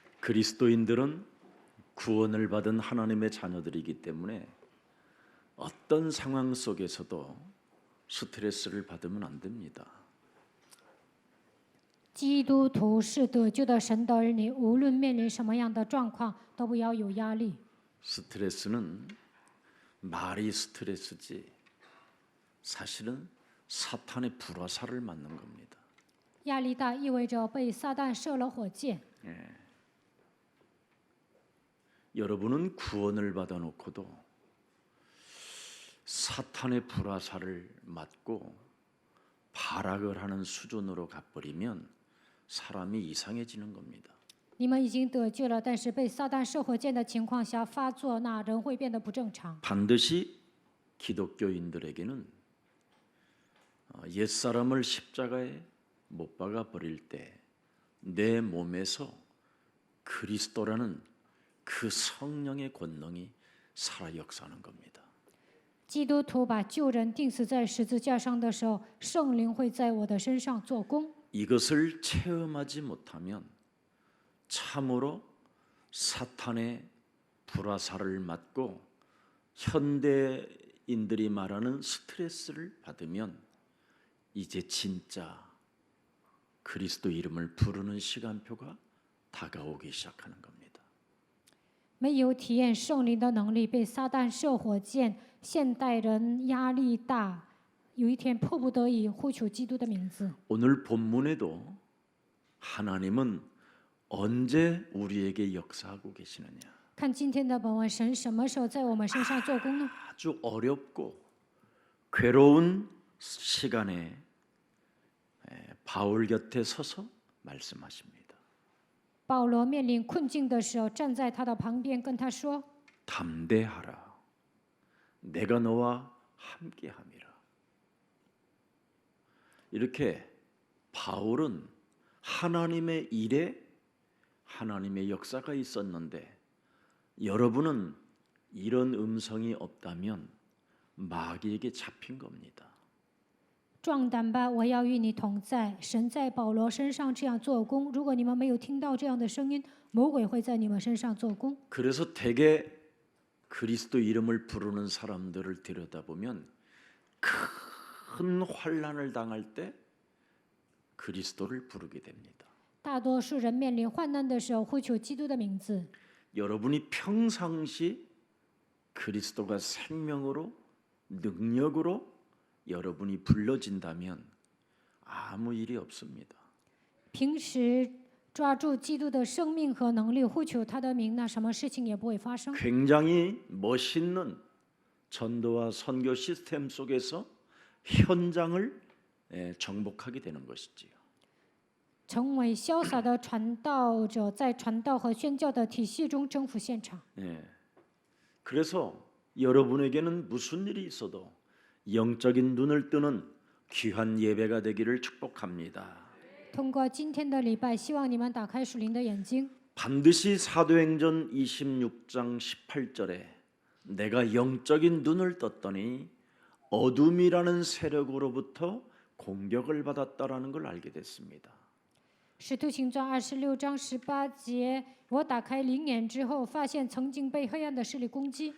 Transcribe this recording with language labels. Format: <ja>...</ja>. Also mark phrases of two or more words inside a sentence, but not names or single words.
<ko>그리스도인들은 구원을 받은 하나님의 자녀들이기 때문에 어떤 상황 속에서도 스트레스를 받으면 안 됩니다.</ko> <zh>基督徒是得救的神的儿女，无论面临什么样的状况，都不要有压力。</zh> <ko>스트레스는 말이 스트레스지 사실은 사탄의 불화살을 맞는 겁니다.</ko> <zh>压力大意味着被撒旦射了火箭。</zh> <ko>여러분은 구원을 받아놓고도 사탄의 불화살을 맞고 발악을 하는 수준으로 가버리면 사람이 이상해지는 겁니다.</ko> <zh>你们已经得救了，但是被撒旦射火箭的情况下发作，那人会变得不正常。</zh> <ko>반드시 기독교인들에게는 옛사람을 십자가에 못 박아 버릴 때 내 몸에서 그리스도라는 그 성령의 권능이 살아 역사하는 겁니다.</ko> <zh>基督徒把旧人钉死在十字架上的时候，圣灵会在我的身上做工。</zh> <ko>이것을 체험하지 못하면 참으로 사탄의 불화살을 맞고 현대인들이 말하는 스트레스를 받으면 이제 진짜 그리스도 이름을 부르는 시간표가 다가오기 시작하는 겁니다.</ko> <zh>没有体验圣灵的能力，被撒旦射火箭，现代人压力大，有一天迫不得已呼求基督的名字。</zh> <ko>오늘 본문에도 하나님은 언제 우리에게 역사하고 계시느냐?</ko> <zh>看今天的本文，神什么时候在我们身上做工呢？</zh> <ko>아주 어렵고 괴로운 시간에 바울 곁에 서서 말씀하십니다.</ko> <zh>保罗面临困境的时候，站在他的旁边跟他说：</zh> <ko>담대하라. 내가 너와 함께함이라. 이렇게 바울은 하나님의 일에 하나님의 역사가 있었는데 여러분은 이런 음성이 없다면 마귀에게 잡힌 겁니다.</ko> <zh>壮胆吧，我要与你同在。神在保罗身上这样做工。如果你们没有听到这样的声音，魔鬼会在你们身上做工。</zh> <ko>그래서 대개 그리스도 이름을 부르는 사람들을 들여다보면 큰 환난을 당할 때 그리스도를 부르게 됩니다.</ko> <zh>大多数人面临患难的时候，呼求基督的名字。</zh> <ko>여러분이 평상시 그리스도가 생명으로 능력으로 여러분이 불러진다면 아무 일이 없습니다.</ko> <zh>平时抓住基督的生命和能力，呼求他的名，那什么事情也不会发生。</zh> <ko>굉장히 멋있는 전도와 선교 시스템 속에서 현장을 정복하게 되는 것이지요.</ko> <zh>成为潇洒的传道者，在传道和宣教的体系中征服现场。</zh> <ko>그래서 여러분에게는 무슨 일이 있어도 영적인 눈을 뜨는 귀한 예배가 되기를 축복합니다.</ko> <zh>通过今天的礼拜，希望你们打开属灵的眼睛。</zh> <ko>반드시 사도행전 26장 18절에 내가 영적인 눈을 떴더니 어둠이라는 세력으로부터 공격을 받았다라는 걸 알게 됐습니다.</ko> <zh>使徒行传26章18节，我打开灵眼之后，发现曾经被黑暗的势力攻击，</zh>